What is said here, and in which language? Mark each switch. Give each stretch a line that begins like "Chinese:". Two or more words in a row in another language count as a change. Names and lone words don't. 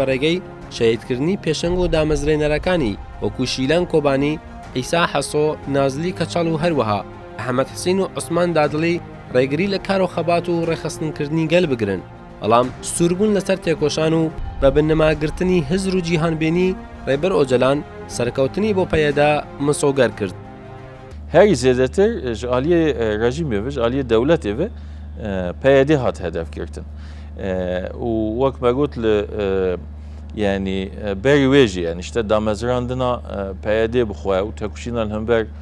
Central Kurdish: بەڕێگەی شەهیدکردنی پێشەنگ و دامەزرێنەرەکانی وەکو شیلان کۆبانی ئیسا حەسۆ نازلی کەچەڵ و هەروەها ئەحمەد حسین و عوسمان دادڵی ڕێگری لە کار و خەبات و ڕێخستنکردنی گەل بگرن بەڵام سووربوون لەسەر تێکۆشان و بە بنەماگرتنی هزر و جیهانبێنی ڕێبەر ئۆجەلان سەرکەوتنی بۆ پەیەدا مسۆگەر کرد.
Kurdish: Herî zêdetir ji aliyê rejîmê ve ji aliyê dewletê ve PYD hat hedefgirtin û wek me got li yani berî wê jî yani işte damezrandina PYD bixwe û tekuşîna li hember